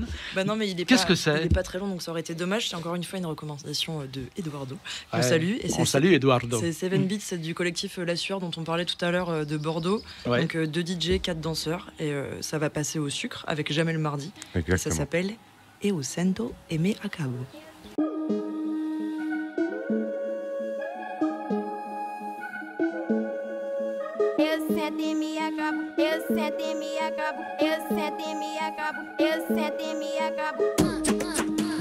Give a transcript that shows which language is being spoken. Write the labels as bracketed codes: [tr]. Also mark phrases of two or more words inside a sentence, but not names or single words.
[fr] Bah non, mais il est Qu'est-ce pas, que c'est Il est pas très long, donc ça aurait été dommage. C'est encore une fois une recommandation de Eduardo. On Ouais, salue. on salue Eduardo. C'est Seven Beats, c'est du collectif La Sueur dont on parlait tout à l'heure de Bordeaux. Ouais. Donc 2 DJ, 4 danseurs. Et ça va passer au sucre avec Jamais le mardi. Et ça Exactement. s'appelle Eu Sento e me acabo. [pt] Eu sento e me acabo, eu sento e me acabo, eu sento e me acabo, eu sento e me acabo.